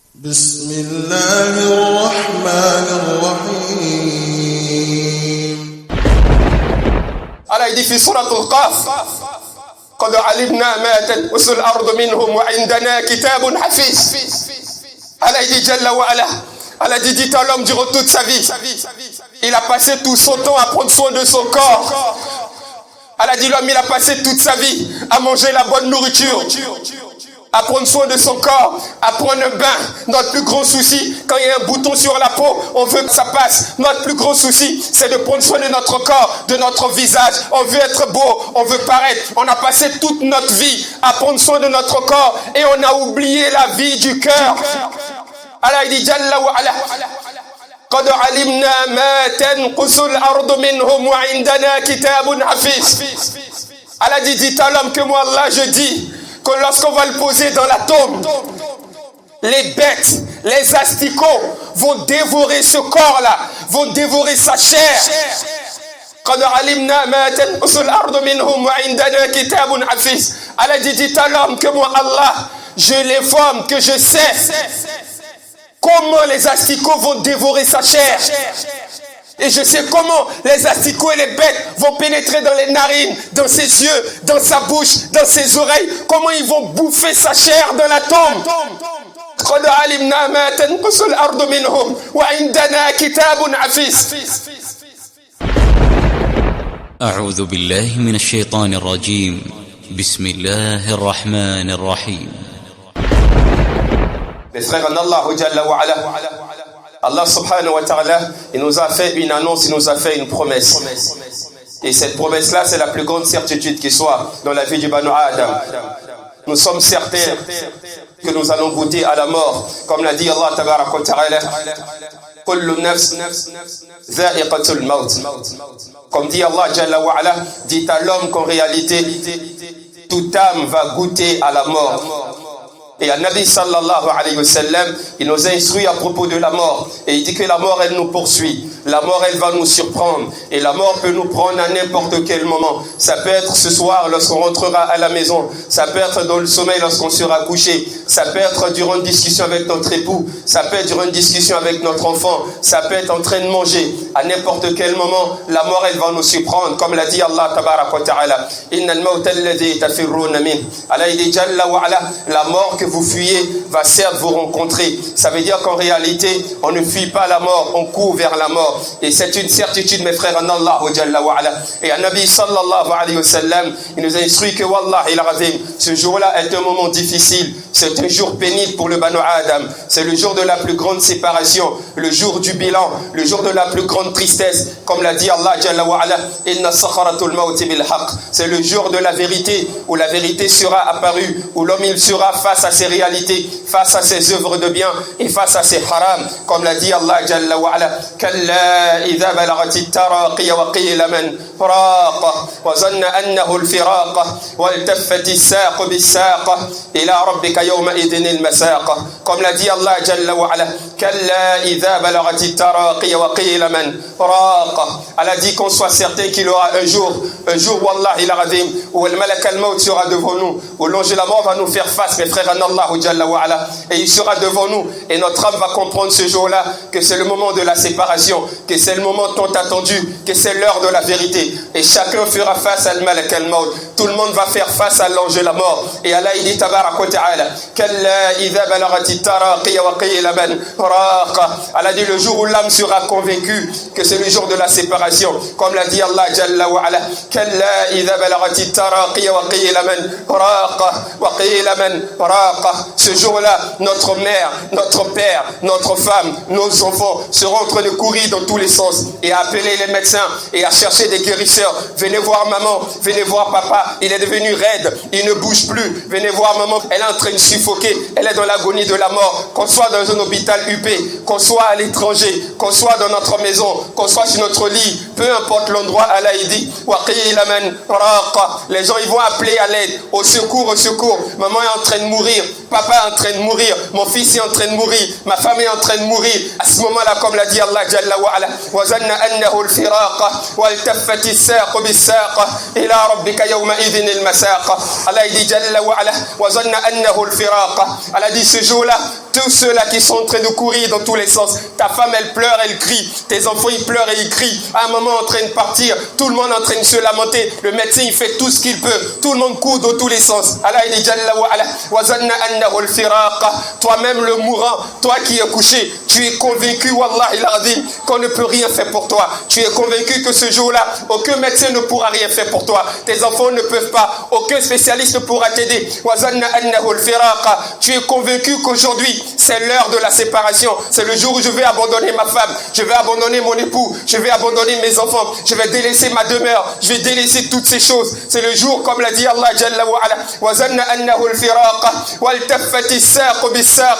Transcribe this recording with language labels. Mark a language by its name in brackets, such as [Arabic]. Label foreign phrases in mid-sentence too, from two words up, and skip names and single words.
[Arabic] بسم الله الرحمن الرحيم. Allah dit في سورة القاف قد علمنا ما تنقص الأرض منهم وعندنا كتاب حفيظ. Allah dit جل وعلا. [French] Allah dit dites à l'homme durant toute sa vie. Il a passé tout son temps à prendre soin de son corps. Allah dit l'homme il a passé toute sa vie à manger la bonne nourriture, à prendre soin de son corps, à prendre un bain. Notre plus grand souci, quand il y a un bouton sur la peau, on veut que ça passe. Notre plus grand souci, c'est de prendre soin de notre corps, de notre visage. On veut être beau, on veut paraître. On a passé toute notre vie à prendre soin de notre corps et on a oublié la vie du cœur. [Arabic] Allah dit جل وعلا. قد علمنا ما تنقص الأرض منهم وعندنا كتاب حفيظ. [French] Allah dit dites à l'homme que moi Allah je dis que lorsqu'on va le poser dans la tombe, les bêtes, les asticots vont dévorer ce corps-là, vont dévorer sa chair. [Arabic] قد علمنا ما تنقص الأرض منهم وعندنا كتاب حفيظ. [French] Allah dit dites à l'homme que moi Allah je l'informe que je sais comment les asticots vont dévorer sa chair. Et je sais comment les asticots et les bêtes vont pénétrer dans les narines, dans ses yeux, dans sa bouche, dans ses oreilles. Comment ils vont bouffer sa chair dans la tombe. [Arabic] قد علمنا ما تنقص الأرض منهم وعندنا كتاب حفيظ. أعوذ بالله من الشيطان الرجيم. بسم الله الرحمن الرحيم. [French] Les frères en Allah, Allah [Arabic] سبحانه وتعالى, [French] il nous a fait une annonce, il nous a fait une promesse. Et cette promesse-là, c'est la plus grande certitude qui soit dans la vie du [Arabic] بنو آدم. [French] Nous sommes certains que nous allons goûter à la mort. Comme l'a dit Allah [Arabic] تبارك وتعالى, كل نفس ذائقة الموت. [French] Comme dit Allah [Arabic] جل وعلا, [French] dit à l'homme qu'en réalité, toute âme va goûter à la mort. Et le Nabi [Arabic] صلى الله عليه وسلم, [French] il nous a instruit à propos de la mort. Et il dit que la mort, elle nous poursuit. La mort, elle va nous surprendre. Et la mort peut nous prendre à n'importe quel moment. Ça peut être ce soir lorsqu'on rentrera à la maison. Ça peut être dans le sommeil lorsqu'on sera couché. Ça peut être durant une discussion avec notre époux. Ça peut être durant une discussion avec notre enfant. Ça peut être en train de manger. À n'importe quel moment, la mort, elle va nous surprendre. Comme l'a dit Allah [Arabic] تبارك وتعالى. إن الموت الذي تفرون من. [French] Allah il dit [Arabic] جل وعلا, [French] la mort que vous fuyez va certes vous rencontrer. Ça veut dire qu'en réalité, on ne fuit pas la mort, on court vers la mort. Et c'est une certitude, mes frères, en Allah [Arabic] جل وعلا. [French] Et un Nabi [Arabic] صلى الله عليه وسلم, [French] il nous a instruit que [Arabic] والله العظيم, [French] ce jour-là est un moment difficile. C'est un jour pénible pour le [Arabic] بنو آدم. [French] C'est le jour de la plus grande séparation, le jour du bilan, le jour de la plus grande tristesse. Comme l'a dit Allah [Arabic] جل وعلا, إن سكرة الموت بالحق. [French] C'est le jour de la vérité, où la vérité sera apparue, où l'homme il sera face à ses réalités, face à ses œuvres de bien et face à ses haram. Comme l'a dit Allah [Arabic] جل وعلا, كلا إذا بلغت التراقي وقيل من راق وظن أنه الفراق والتفت الساق بالساق إلى ربك يومئذ المساق. [French] Comme l'a dit Allah [Arabic] جل وعلا, كلا إذا بلغت التراقي وقيل من راق. [French] Allah dit qu'on soit certain qu'il y aura un jour [Arabic] والله العظيم [French] où le [Arabic] ملك الموت [French] sera devant nous, où l'ange de la mort va nous faire face, mes frères en Allah [Arabic] جل وعلا, [French] et il sera devant nous et notre âme va comprendre ce jour-là que c'est le moment de la séparation, que c'est le moment tant attendu, que c'est l'heure de la vérité et chacun fera face à [Arabic] الملك الموت. [French] Tout le monde va faire face à l'ange de la mort. Et Allah il dit [Arabic] تبارك وتعالى, كلا إذا بلغت التراقي وقيل من راق. [French] Allah dit le jour où l'âme sera convaincue que c'est le jour de la séparation. Comme l'a dit Allah [Arabic] جل وعلا, كلا إذا بلغت التراقي وقيل من راق وقيل من راق. [French] Ce jour-là, notre mère, notre père, notre femme, nos enfants seront en train de courir dans tous les sens et à appeler les médecins et à chercher des guérisseurs. Venez voir maman, venez voir papa, il est devenu raide, il ne bouge plus. Venez voir maman, elle est en train de suffoquer, elle est dans l'agonie de la mort. Qu'on soit dans un hôpital UP, qu'on soit à l'étranger, qu'on soit dans notre maison, qu'on soit sur notre lit, peu importe l'endroit, Allah il dit, les gens ils vont appeler à l'aide, au secours, maman est en train de mourir, papa est en train de mourir, mon fils est en train de mourir, ma femme est en train de mourir. À ce moment-là, comme l'a dit Allah [Arabic] جل وعلا, وظن أنه الفراق والتفت الساق بالساق إلى ربك يومئذ المساق. [French] Allah dit [Arabic] جل وعلا, وظن أنه الفراق. [French] Allah dit ce jour-là, tous ceux-là qui sont en train de courir dans tous les sens. Ta femme, elle pleure, elle crie. Tes enfants, ils pleurent et ils crient. À un moment, en train de partir, tout le monde est en train de se lamenter. Le médecin, il fait tout ce qu'il peut. Tout le monde court dans tous les sens. Allah, il dit [Arabic] جل وعلا, وظن أنه الفراق. [French] Toi-même, le mourant, toi qui es couché, tu es convaincu, [Arabic] والله العظيم, [French] qu'on ne peut rien faire pour toi. Tu es convaincu que ce jour-là, aucun médecin ne pourra rien faire pour toi. Tes enfants ne peuvent pas. Aucun spécialiste ne pourra t'aider. [Arabic] وظن أنه الفراق. [French] Tu es convaincu qu'aujourd'hui, c'est l'heure de la séparation. C'est le jour où je vais abandonner ma femme, je vais abandonner mon époux, je vais abandonner mes enfants, je vais délaisser ma demeure, je vais délaisser toutes ces choses. C'est le jour, comme l'a dit Allah [Arabic] جل وعلا, وظن أنه الفراق والتفت الساق بالساق.